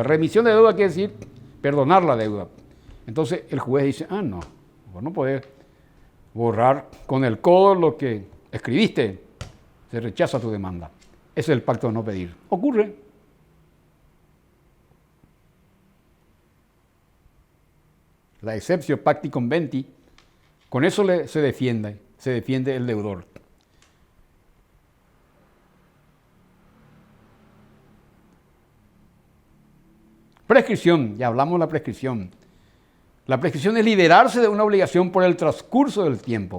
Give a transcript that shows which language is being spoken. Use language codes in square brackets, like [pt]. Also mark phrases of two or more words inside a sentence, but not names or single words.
[es] Remisión de deuda quiere decir perdonar la deuda. Entonces, el juez dice, no, vos no podés borrar con el codo lo que escribiste. Se rechaza tu demanda. Ese es el pacto de no pedir. Ocurre. La [la] exceptio pacti conventi, [es] con eso se defiende el deudor. Prescripción, ya hablamos de la prescripción. La prescripción es liberarse de una obligación por el transcurso del tiempo.